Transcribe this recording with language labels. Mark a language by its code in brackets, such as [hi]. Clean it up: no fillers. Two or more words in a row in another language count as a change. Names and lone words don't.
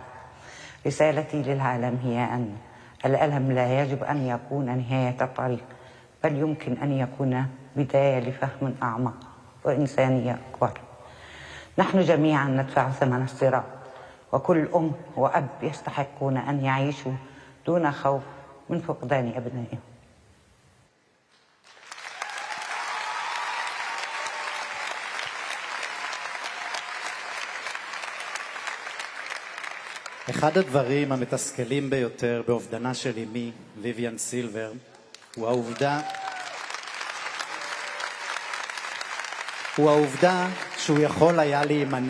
[ar] رسالتي للعالم هي أن الألم لا يجب أن يكون نهاية الطريق، بل يمكن أن يكون بداية لفهم أعمق وإنسانية أكبر. نحن جميعا ندفع ثمن الصراع، وكل أم وأب يستحقون أن يعيشوا دون خوف من فقدان أبنائهم. [he] אחד הדברים המתסכלים ביותר באובדנה של אמי, ויויאן סילבר, הוא העובדה שהוא יכול היה להימנע.